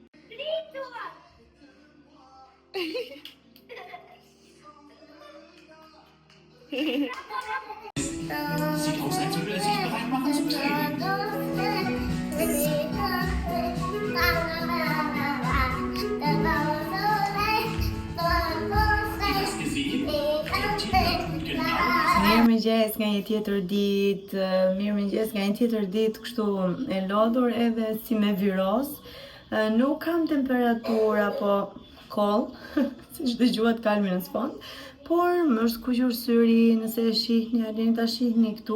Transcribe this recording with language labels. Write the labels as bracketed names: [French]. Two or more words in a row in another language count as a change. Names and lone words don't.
[German] Sieht aus, als würde er sich bereit machen zum Training. Das gesehen? Der Tier tut genau. [Albanian] Mirëmëngjes nga një tjetër ditë, mirëmëngjes nga një tjetër ditë kështu e lodhur edhe si me viroz. Nuk kam temperaturë apo koll, siç dëgjuat kalmin në sfond, por më është skuqur syri, nëse e shihni, alini ta shihni këtu.